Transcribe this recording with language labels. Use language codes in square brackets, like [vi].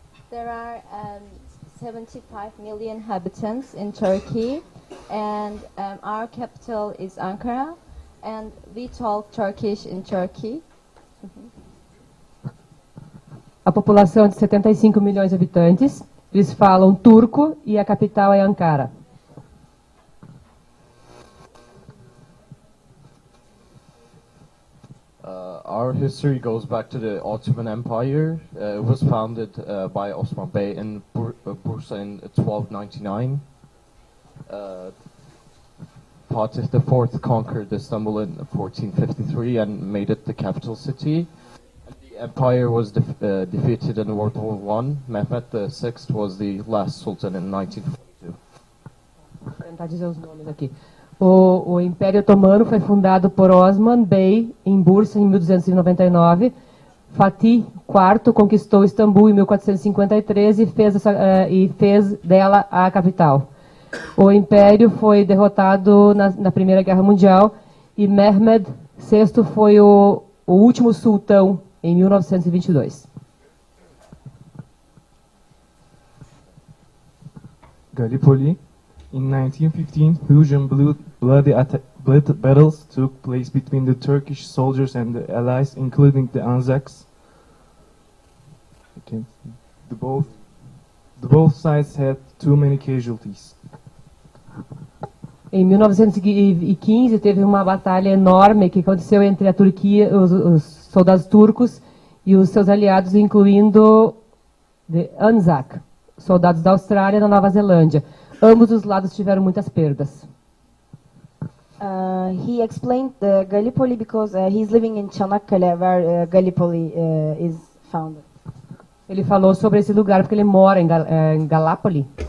[en] There are 75 million inhabitants in Turkey, and our capital is Ankara, and we talk Turkish in Turkey. [pt] A população é de 75 milhões de habitantes, eles falam turco e a capital é Ankara. [en] Our history goes back to the Ottoman Empire. It was founded by Osman Bey in Bursa in 1299. Fatih IV conquered Istanbul in 1453 and made it the capital city. The empire was defeated in World War I. Mehmet VI was the last sultan in 1942. [pt] Vou tentar dizer os nomes aqui. O Império Otomano foi fundado por Osman Bey em Bursa em 1299. Fatih IV conquistou Istambul em 1453 e fez dela a capital. O Império foi derrotado na Primeira Guerra Mundial e Mehmed VI foi o último sultão em 1922. [en] Gallipoli. In 1915, huge and bloody battles took place between the Turkish soldiers and the Allies, including the Anzacs. Both sides had too many casualties. [pt] Em 1915 teve uma batalha enorme que aconteceu entre a Turquia, os soldados turcos e os seus aliados, incluindo [en] the Anzac, [pt] soldados da Austrália e da Nova Zelândia. Ambos os lados tiveram muitas perdas. [en] He explained the Gallipoli because he's living in Çanakkale, where Gallipoli is founded. [pt] Ele falou sobre esse lugar porque ele mora em Gallipoli.